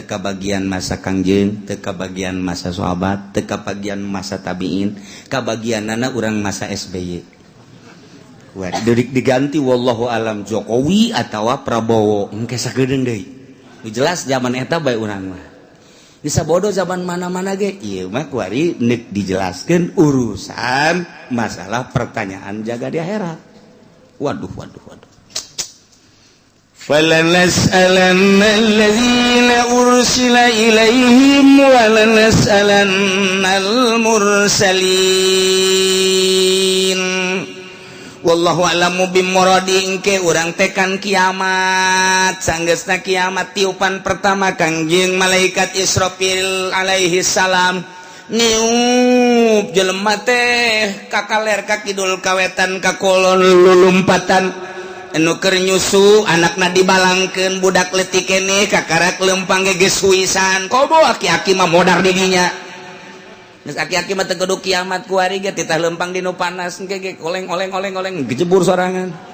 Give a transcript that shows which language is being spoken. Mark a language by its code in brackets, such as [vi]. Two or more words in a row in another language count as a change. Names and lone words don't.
[su] kabagian masa Kangjeng teu kabagian masa sahabat teu kabagian masa tabiin kabagianana urang masa SBY wah diganti [ar] والله أعلم [su] Jokowi atawa Prabowo engke sagedeung deui jelas zaman eta bae urang mah bisa bodoh zaman mana-mana ge ieu mah kuari neuk dijelaskeun urusan masalah pertanyaan jaga di akhirat waduh [ar] فلنسألن الذين أرسل إليهم ولنسألن المرسلين والله أعلم بمراده [su] engke urang tekan kiamat sanggeusna kiamat tiupan pertama Kangjeng malaikat Israfil [ar] عليه السلام [su] niup jelema teh ka kaler ka kidul kawetan ka kulon lulumpatan anu keur nyusu anakna dibalangkeun budak leutik keneh kakarak leumpang geus suisan kobo aki-aki mah modar di dinya geus aki-aki mah teu kudu kiamat ku ari ge titah leumpang dinu panas ge oleng gejebur sorangan